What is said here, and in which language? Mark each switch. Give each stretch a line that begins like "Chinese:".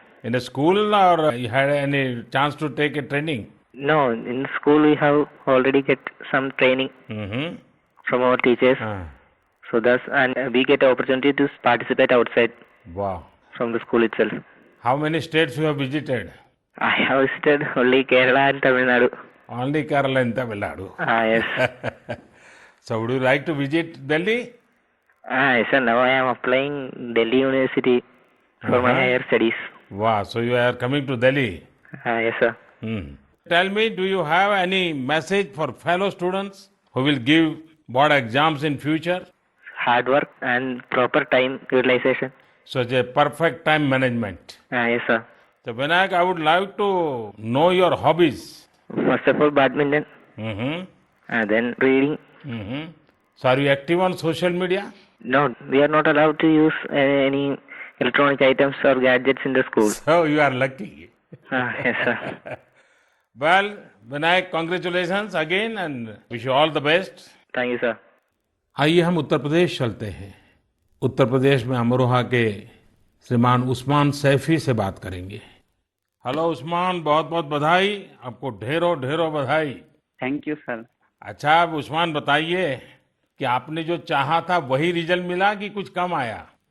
English: in a school, or you had any chance to take a training? No, in school we have already get some training Mm-hmm. From our teachers, Ah, so thus and we get opportunity to participate outside wow. from the school itself. How many states you have visited? I have visited only Kerala and Tamil Nadu. Only Kerala and Tamil Nadu. Yes. So would you like to visit Delhi? Yes sir, now I am applying Delhi University for my Uh-huh. higher studies. Wow, so you are coming to Delhi. Yes sir. Hmm. Tell me, do you have any message for fellow students who will give board exams in future? Hard work and proper time utilization. Such a perfect time management. Yes sir. So Vinayak, I would like to know your hobbies. First of all, badminton, Mm-hmm. and then reading. Mm-hmm. So are you active on social media? No, we are not allowed to use any electronic items or gadgets in the school. So you are lucky. Yes, sir. Well, Vinayak, congratulations again and wish you all the best. Thank you, sir.
Hindi: आइए हम उत्तर प्रदेश चलते हैं। उत्तर प्रदेश में अमरोहा के श्रीमान उस्मान सैफी से बात करेंगे। हेलो उस्मान, बहुत बहुत बधाई, आपको ढेरों ढेरों बधाई।
English: Thank you sir.
Hindi: अच्छा, अब उस्मान बताइए कि आपने जो चाहा था वही रिजल्ट मिला कि कुछ कम आया?